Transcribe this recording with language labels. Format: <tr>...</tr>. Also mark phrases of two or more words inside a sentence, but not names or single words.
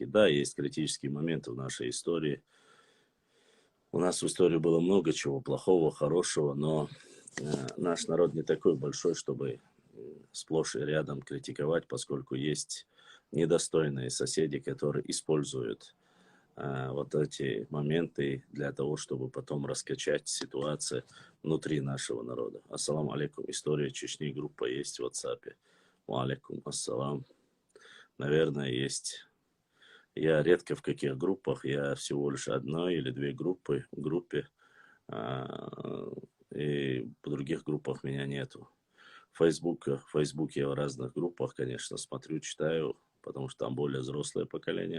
<ru>Да, есть критические моменты в нашей истории. У нас в истории было много чего плохого, хорошего, но наш народ не такой большой, чтобы сплошь и рядом критиковать, поскольку есть недостойные соседи, которые используют вот эти моменты для того, чтобы потом раскачать ситуацию внутри нашего народа.</ru> <ar>السلام عليكم.</ar> <ru>История Чечни. Группа есть в WhatsApp.</ru> <ar>وعليكم السلام.</ar> <ru>Наверное, есть. Я редко в каких группах. Я всего лишь одной или две группы в группе. И в других группах меня нету. В Фейсбуке я в разных группах, конечно, смотрю, читаю, потому что там более взрослое поколение.</ru>